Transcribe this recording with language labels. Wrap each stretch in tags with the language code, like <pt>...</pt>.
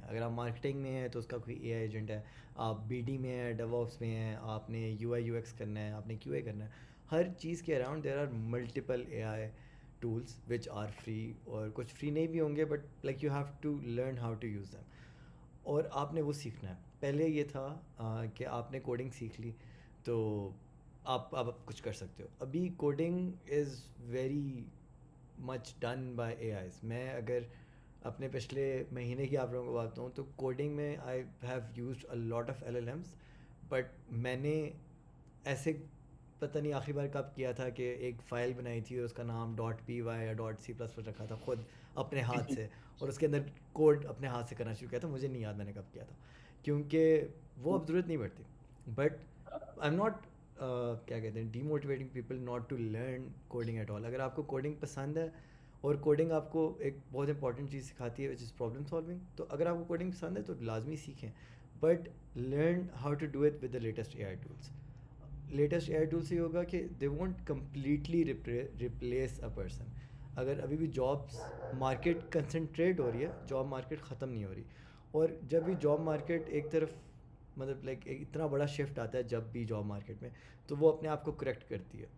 <ur>اگر آپ مارکیٹنگ میں ہیں تو اس کا کوئی اے آئی ایجنٹ ہے, آپ بی ڈی میں ہیں, ڈیو آپس میں ہیں, آپ نے یو آئی یو ایکس کرنا ہے, آپ نے کیو اے کرنا ہے, ہر چیز کے around</ur> <en>there are multiple A I tools which are free,</en> <ur>اور کچھ فری نہیں بھی ہوں گے,</ur> <en>but like you have to learn how to use them,</en> <ur>اور آپ نے وہ سیکھنا ہے. پہلے یہ تھا کہ آپ نے کوڈنگ سیکھ لی تو آپ اب کچھ کر سکتے ہو.</ur> <en>ابھی coding is very much done by AIs.</en> <ur>میں اگر اپنے پچھلے مہینے کی آپ لوگوں کو بات بتاؤں تو کوڈنگ میں</ur> <en>I have used a lot of LLMs,</en> <ur>but میں نے ایسے پتہ نہیں آخری بار کب کیا تھا کہ ایک فائل بنائی تھی اور اس کا نام .py یا .c++ رکھا تھا خود اپنے ہاتھ سے, اور اس کے اندر کوڈ اپنے ہاتھ سے کرنا شروع کیا تھا. مجھے نہیں یاد میں نے کب کیا تھا, کیونکہ وہ اب ضرورت نہیں پڑتی.</ur> <en>But I am not کیا کہتے ہیں demotivating people not to learn coding at all.</en> <ur>اگر آپ کو کوڈنگ پسند ہے, اور کوڈنگ آپ کو ایک بہت امپورٹنٹ چیز سکھاتی ہے وچ از پرابلم سالونگ, تو اگر آپ کو کوڈنگ پسند ہے تو لازمی سیکھیں.</ur> <en>but learn how to do it with the latest AI tools. Latest AI tool</en> <ur>سے یہ ہوگا کہ</ur> <en>They won't completely replace a person.</en> <ur>اگر ابھی بھی جابس مارکیٹ کنسنٹریٹ ہو رہی ہے, جاب مارکیٹ ختم نہیں ہو رہی, اور جب بھی جاب مارکیٹ ایک طرف مطلب لائک اتنا بڑا شفٹ آتا ہے جب بھی جاب مارکیٹ میں, تو وہ اپنے آپ کو کریکٹ کرتی ہے.</ur>